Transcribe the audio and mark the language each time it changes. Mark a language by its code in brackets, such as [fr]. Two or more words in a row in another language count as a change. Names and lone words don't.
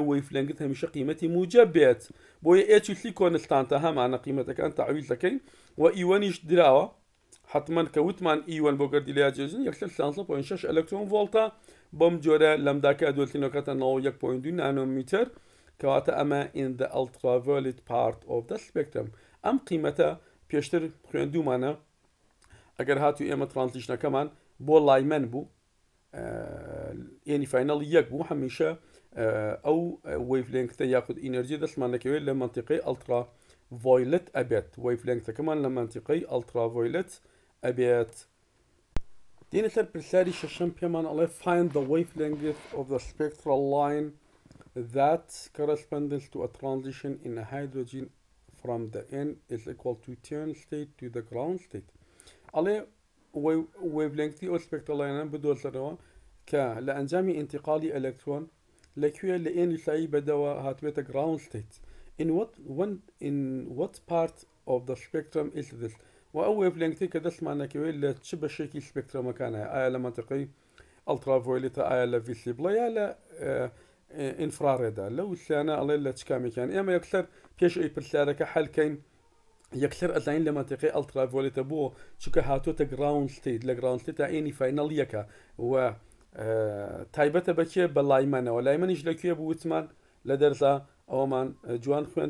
[ckb] وەیفلەنگت هەمیشە قیمەتی موجب بێت بۆیە h کۆنستانتە هەمانە قیمەتەکان تەعویز دەکەین و ئی1یش دراوە حتمما کە وتمان ئی1 بۆ گەردیلەیە جێژن 13.6 ئەلکترۆن ڤۆڵتە بەم جۆرە لەمداکە دۆلتینەکەتە 91.2 نانۆمیتر کەواتە ئەمە [en] in the ultraviolet part of the spectrum [ckb] ئەم قیمەتە پێشتر خوێندومانە ئەگەر هاتوو ئێمە ترانزیشنەکەمان بۆ لایمەن بوو ئێنی فاینەڵ یەک بوو هەمیشە ئەو وەیڤلێنگتە یاخود ئینەرجی دەستمان دەکەوێت لە منتیقەی ئەلترا ڤۆیلت ئەبێت وەیڤلێنگتەکەمان لە منتیقەی ئەلترا ڤۆیلت ئەبێت دێنە سەر پرسیاری شەشەم پێمان ئەڵێ [en] find the wavelength of the spectral line that corresponds to a transition in a hydrogen from the n is equal to turn state to the ground state [ckb] ئەڵێ ويفلينكتي او سبيكترال لاين بدۆزەرەوە کە لە ئەنجامی ئینتیقالی ئەلەکترۆن لەکوێ لە ئێنی سایی بەدەوە هاتوێتە [en] ground state in what part of the spectrum is this [ckb] و ئەو ويفلينكتی کە دەستمانەکەوێت لە چ بەشێکی سپێکترەمەکانە ئایا لە منتیقەی ئەلترافۆیلتە ئایا لە ڤیسیبڵە یا لە ئینفرارێدا لەو وشیانە ئەڵێ لە چ کامێکیان ئێمە یەکسەر پێش ئەی پرسیارەکە حەلکەین یەکسەر ئەزانین لە منتیقەی ئەلترافۆیلتە بۆ چونکە هاتوۆتە [en] ground state [ckb] لە [en] ground state [ckb] تا ئێنی فاینەڵ یەکە و تایبەتە بەکێ بە لایمەنەوە لایمەنیش لەکوێ بوو وتمان لە دەرزا ئەوەمان جوان خوێند